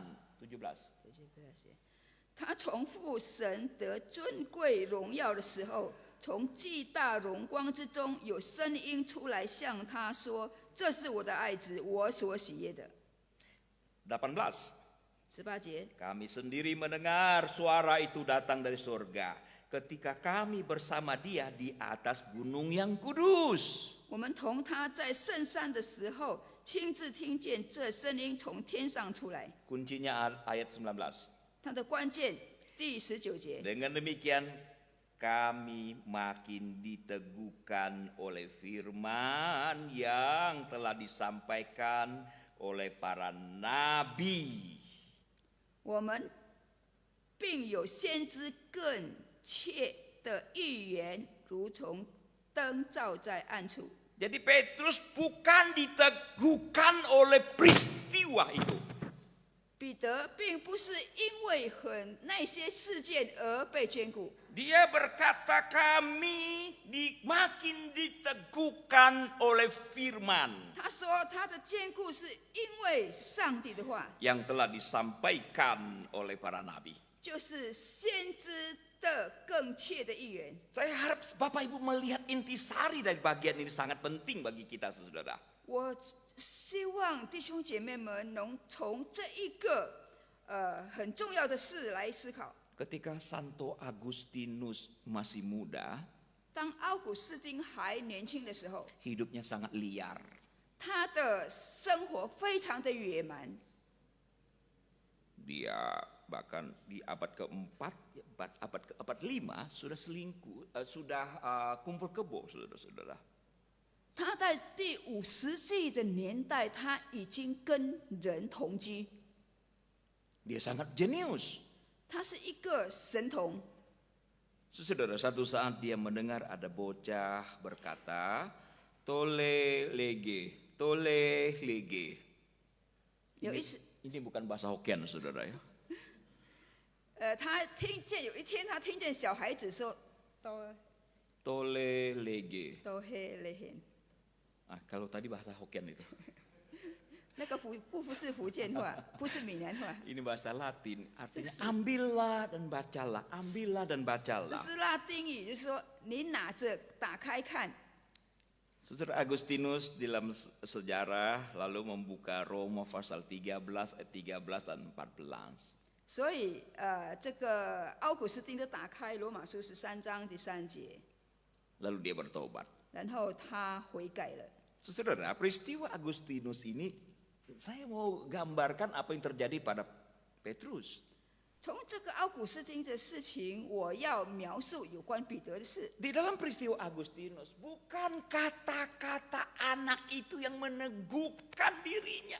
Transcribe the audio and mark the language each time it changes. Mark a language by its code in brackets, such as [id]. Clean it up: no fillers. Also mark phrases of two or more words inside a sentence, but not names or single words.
[zh] 17. 他从父神得尊贵荣耀的时候，从巨大荣光之中有声音出来向他说：“这是我的爱子，我所喜悦的。” 18. 18节， [id] Kami sendiri mendengar suara itu datang dari surga ketika kami bersama dia di atas gunung yang kudus. [zh] 我们同他在圣山的时候，亲自听见这声音从天上出来。 [id] Kuncinya ayat 19. [zh] 它的关键第19节。 [id] Dengan demikian kami makin diteguhkan oleh firman yang telah disampaikan oleh para nabi. [zh] 我们并有先知更切的预言，如同灯照在暗处。 [id] Jadi Petrus bukan diteguhkan oleh peristiwa itu. [zh] 彼得并不是因为那些事件而被坚固， [id] Dia berkata kami makin diteguhkan oleh firman [zh] 他说他的坚固是因为上帝的话， [id] yang telah disampaikan oleh para nabi. [zh] 就是先知的更切的预言。 [id] Saya harap Bapak Ibu melihat intisari dari bagian ini sangat penting bagi kita saudara. [zh] 我希望弟兄姐妹们能从这一个很重要的事来思考。 [id] Ketika Santo Agustinus masih muda, [zh] 当奥古斯丁还年轻的时候， [id] hidupnya sangat liar. [zh] 他的生活非常的野蛮。 [id] Dia bahkan di abad keempat, abad kelima sudah selingkuh, sudah kumpul kebo, saudara-saudara. [zh] 他在第5世纪的年代，他已经跟人同居。 [id] Dia sangat jenius. [zh] 他是一个神童。 [id] Saudara, satu saat dia mendengar ada bocah berkata, [la] tole lege, tole lege. [zh] 有一次， [id] Ini bukan bahasa Hokkien, saudara ya. [zh] 他听见有一天，他听见小孩子说：“ [la] Tole lege. tolle lege.” [id] Kalau tadi bahasa Hokkien itu. [zh] 那个不是福建话，不是闽南话， [id] Ini bahasa Latin, artinya ambillah dan bacalah, ambillah dan [zh] 这 [id] bacalah. [zh] 是拉丁语，就是说你拿着打开看。 [id] Saudara Agustinus dalam sejarah lalu membuka Roma pasal 13 ayat 13 dan 14. [zh] 所以这个奥古斯丁就打开罗马书13章第3节， [id] Lalu dia bertobat. [zh] 然后他悔改了。 [id] Saudara, peristiwa Agustinus ini saya mau gambarkan apa yang terjadi pada Petrus. [zh] 从这个奥古斯丁的事情，我要描述有关彼得的事。 [id] Di dalam peristiwa Agustinus, bukan kata-kata anak itu yang meneguhkan dirinya.